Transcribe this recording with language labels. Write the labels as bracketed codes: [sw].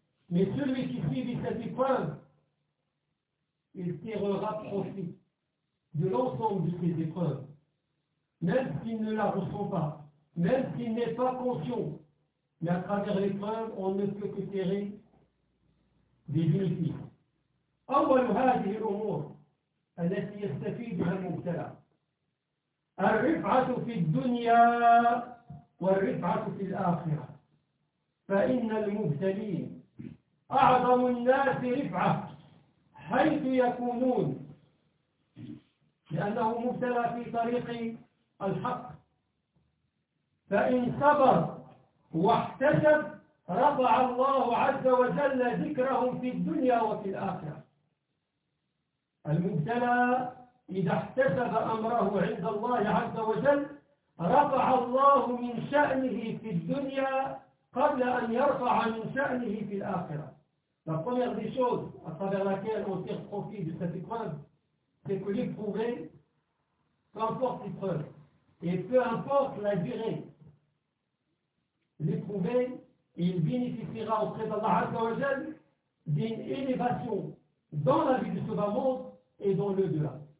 [fr] Mais celui qui suit cette épreuve, il tirera profit de l'ensemble de ses épreuves, même s'il ne la ressent pas, même s'il n'est pas conscient. Mais à travers l'épreuve, on ne peut que tirer des bénéfices. [ar] Awwal hadhihi al-umur التي يستفيدها المبتلى الرفعة في الدنيا والرفعة في الآخرة فإن المبتلين أعظم الناس رفعة حيث يكونون لأنه مبتلى في طريق الحق فإن صبر واحتسب رفع الله عز وجل ذكرهم في الدنيا وفي الآخرة المبتلى إذا احتسب أمره عند الله عز وجل رفع الله من شأنه في الدنيا قبل أن يرفع من شأنه في الآخرة [fr] La première des choses à travers laquelle on tire profit de cette épreuve, c'est que l'éprouvé, peu importe l'épreuve, et peu importe la durée, l'éprouvé, il bénéficiera auprès d'Allah Azza wa Jal d'une élévation dans la vie de ce bas-monde et dans le delà.